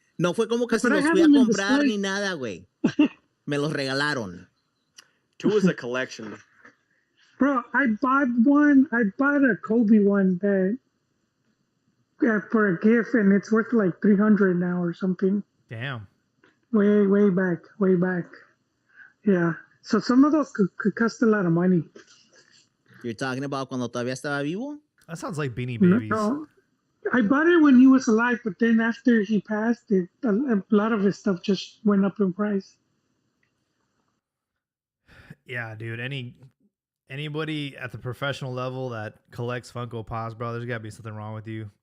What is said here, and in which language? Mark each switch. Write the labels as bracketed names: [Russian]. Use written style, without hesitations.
[Spanish] No fue como que se los fui a comprar ni nada, güey. Me los regalaron. [English] Two is a collection. Bro, I bought one. I bought a Kobe one that for a gift, and it's worth like 300 now or something. Damn. Way back, way back. Yeah. So some of those could cost a lot of money. You're talking about [Spanish] cuando todavía estaba vivo? [English] That sounds like Beanie Babies. No, I bought it when he was alive, but then after he passed, a lot of his stuff just went up in price. Yeah, dude. Anybody at the professional level that collects Funko Pops, bro, there's gotta be something wrong with you.